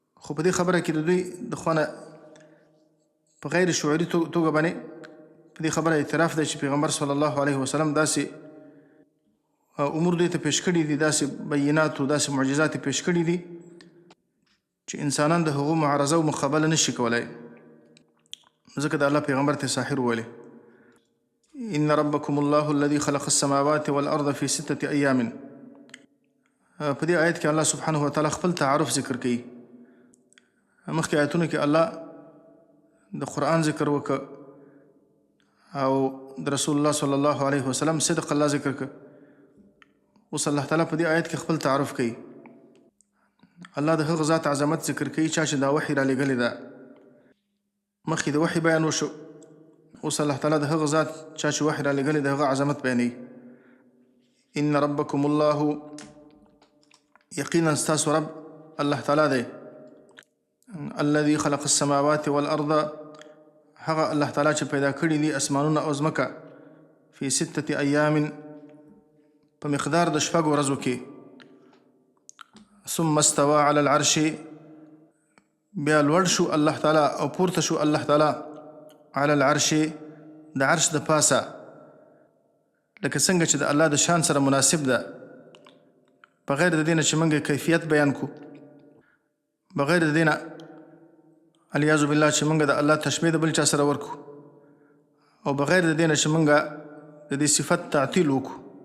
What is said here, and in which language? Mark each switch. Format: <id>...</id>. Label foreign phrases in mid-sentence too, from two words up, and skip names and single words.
<ps>خو په دې خبره کې د دوی د خوا نه په غیر شعوري توګه باندې په دې خبره اعتراف دی چې پیغمبر</ps> <ar>صلی الله علیه وسلم</ar> <ps>داسې امور دوی ته پیش کړي دي، داسې بینات او داسې معجزات یې پیش کړي دي چې انسانان د هغو معارضه او مقابله نشي کولی. ځکه د الله پیغمبر ته ساحر وویلې.</ps> <ar>ان ربکم الله الذي خلق السماوات والارض في 6 ایام.</ar> <ps>په دې آیت کې الله</ps> <ar>سبحانه وتعالی</ar> <ps>خپل تعارف ذکر کوي. مخکې آیتونو کې الله د قرآن ذکر وکړ او د رسول الله</ps> <ar>صلی الله علیه وسلم</ar> <ps>صدق الله ذکر کړ. اوس الله تعالی په دې آیت کې خپل تعارف کوي. الله د هغه ذات عظمت ذکر کوي چا چې دا وحی را لېږلې ده. مخکې د وحی بیان وشو، اوس الله تعالی د هغه ذات چا چې وحی را لېږلې د هغه عظمت بیانوي.</ps> <ar>ان ربکم الله،</ar> <ps>یقینا ستاسو رب الله تعالی دی.</ps> <ar>الذي خلق السماوات والارض،</ar> <ps>هغه الله تعالی چې پیدا کړي دي اسمانونه او ځمکه،</ps> <ar>فی 6 ایام،</ar> <ps>په مقدار د 6 ورځو کې.</ps> <ar>ثم استوى على العرش،</ar> <ps>بیا لوړ شو الله تعالی او پورته شو الله تعالی</ps> <ar>على العرش،</ar> <ps>د عرش د پاسه، لکه څنګه چې د الله د شان سره مناسب ده، بغیر د دینه چې موږ کیفیت بیان کو، بغیر د دینه</ps> <ar>الیاذ بالله</ar> <ps>چې موږ د الله تشبیه د بل چا سره ورکو، او بغیر د دینه چې موږ د دې صفت تعطیل وکړو.</ps>